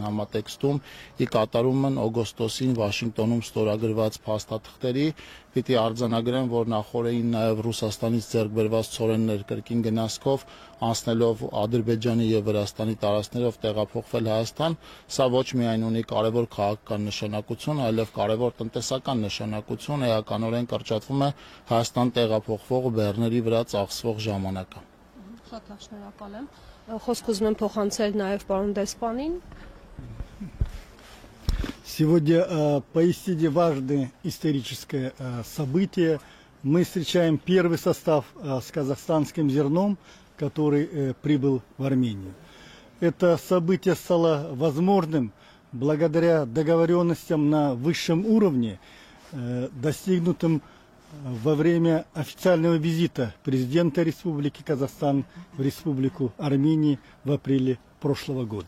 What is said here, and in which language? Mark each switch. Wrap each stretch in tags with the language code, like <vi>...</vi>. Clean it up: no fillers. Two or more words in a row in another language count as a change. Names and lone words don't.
<hy>համատեքստում ի կատարումն օգոստոսին Վաշինգտոնում ստորագրված փաստաթղթերի, պիտի արձանագրեմ, որ նախորդին նաև Ռուսաստանից ձեռք բերված ցորեններ կրկին գնացքով անցնելով Ադրբեջանի և Վրաստանի տարածքներով տեղափոխվել Հայաստան, սա ոչ միայն ունի կարևոր քաղաքական նշանակություն, այլև կարևոր տնտեսական նշանակություն, էականորեն կրճատվում է Հայաստան տեղափոխվող բեռների վրա ծախսվող ժամանակը։ Շատ շնորհակալ եմ։ Խոսք ուզում եմ փոխանցել նաև պարոն դեսպանին։</hy> <ru>Сегодня поистине важное историческое событие. Мы встречаем первый состав с казахстанским зерном, который прибыл в Армению. Это событие стало возможным благодаря договоренностям на высшем уровне, достигнутым во время официального визита президента Республики Казахстан в Республику Армению в апреле прошлого года.</ru>